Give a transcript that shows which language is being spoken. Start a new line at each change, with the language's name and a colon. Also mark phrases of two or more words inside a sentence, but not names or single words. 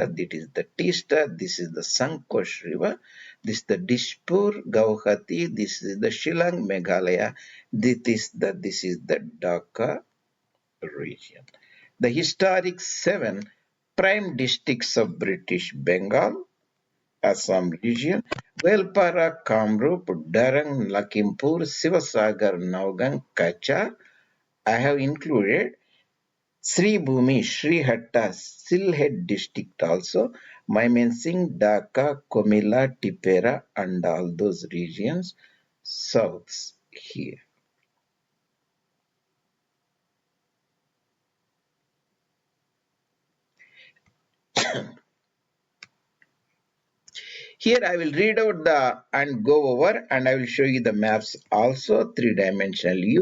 English: This is the Tista. This is the Sankosh River. This is the Dishpur, Gauhati. This is the Shillong, Meghalaya. This is the Dhaka region. The historic 7 prime districts of British Bengal, Assam region, GoalPara, Kamrup, Darang, Lakhimpur, Sivasagar, Naugang, Kachar. I have included Sri Bhumi, Srihatta, Silhet district also, Mymensingh, Dhaka, Comilla, Tipera, and all those regions south here. Here I will read out and go over, and I will show you the maps also, three-dimensional view.